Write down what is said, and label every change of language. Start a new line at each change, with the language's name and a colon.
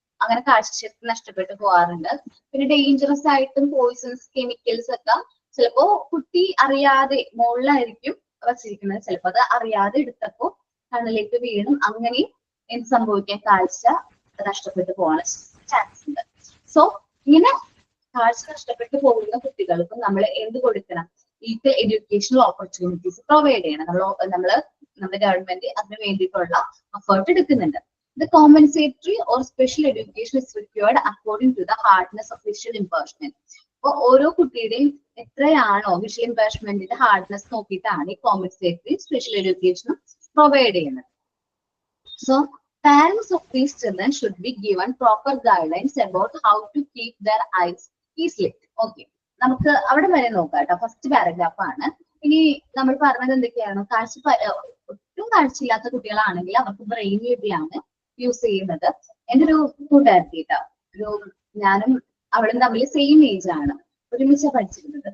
Malayalam: അങ്ങനെ കാഴ്ചശക്തി നഷ്ടപ്പെട്ടു പോകാറുണ്ട്. പിന്നെ ഡേഞ്ചറസ് ആയിട്ടും പോയിസൺസ് കെമിക്കൽസ് ഒക്കെ ചിലപ്പോ കുട്ടി അറിയാതെ മുകളിലായിരിക്കും വച്ചിരിക്കുന്നത്, ചിലപ്പോ അത് അറിയാതെ എടുത്തപ്പോ കണ്ണിലേക്ക് വീണും അങ്ങനെ എന്ത് സംഭവിക്കാൻ കാഴ്ച നഷ്ടപ്പെട്ടു പോകാൻ ചാൻസ് ഉണ്ട്. സോ ഇങ്ങനെ കാഴ്ച നഷ്ടപ്പെട്ടു പോകുന്ന കുട്ടികൾക്ക് നമ്മൾ എന്ത് കൊടുക്കണം? ഈക്വൽ എഡ്യൂക്കേഷണൽ ഓപ്പർച്യൂണിറ്റീസ് പ്രൊവൈഡ് ചെയ്യണം. നമ്മുടെ ഗവൺമെന്റ് അതിന് വേണ്ടിയിട്ടുള്ള എഫേർട്ട് എടുക്കുന്നുണ്ട്.
English: The compensatory or special education is required according to the hardness of visual impairment.
Malayalam: അപ്പോൾ ഓരോ കുട്ടിയുടെയും എത്രയാണോ വിഷ്വൽ ഇമ്പയർമെന്റിന്റെ ഹാർഡ്നെസ് നോക്കിയിട്ടാണ് ഈ കോമ്പൻസേറ്ററി സ്പെഷ്യൽ എഡ്യൂക്കേഷൻ പ്രൊവൈഡ് ചെയ്യുന്നത്.
English: So parents of these children should be given proper guidelines about how to keep their eyes easily.
Malayalam: Okay, നമുക്ക് അവിടെ വരെ നോക്കാം കേട്ടോ. ഫസ്റ്റ് പാരഗ്രാഫ് ആണ്. ഇനി നമ്മൾ പറഞ്ഞത് എന്തൊക്കെയാണ്? ഒട്ടും കാഴ്ചയില്ലാത്ത കുട്ടികളാണെങ്കിൽ അവർക്ക് ബ്രെയിൻ ലിപിയാണ് യൂസ് ചെയ്യുന്നത്. എൻ്റെ ഒരു കൂട്ടുകാരത്തി കേട്ടോ, ഞാനും അവളും തമ്മിൽ സെയിം ഏജ് ആണ്, ഒരുമിച്ച് പഠിച്ചിരുന്നത്.